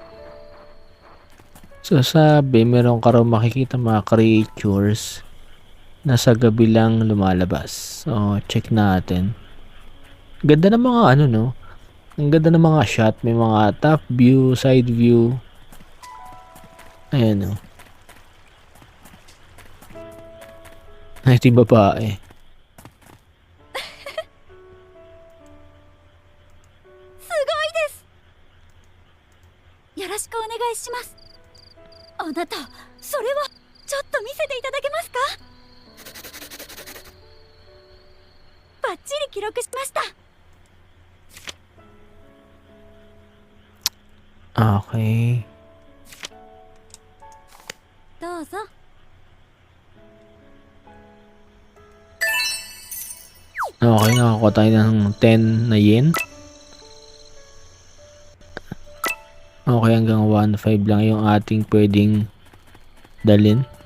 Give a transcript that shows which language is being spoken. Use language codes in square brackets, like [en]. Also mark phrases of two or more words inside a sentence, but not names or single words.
[tl] So, sabi, meron ka raw makikita mga creatures nasa gabi lang lumalabas. So, check natin. Ganda ng mga ano, no? Ang ganda ng mga shot. May mga [en] top view, side view. [tl] Ayan, no? Ay, ito yung babae. [ja] よろしくお願いします。あなた、それはちょっと見せていただけますか？バッチリ記録しました。 Okay. どうぞ。 [tl] Okay, nakakuha tayo ng 10 na yen. Okay, hanggang 1.5 lang yung ating pwedeng dalin.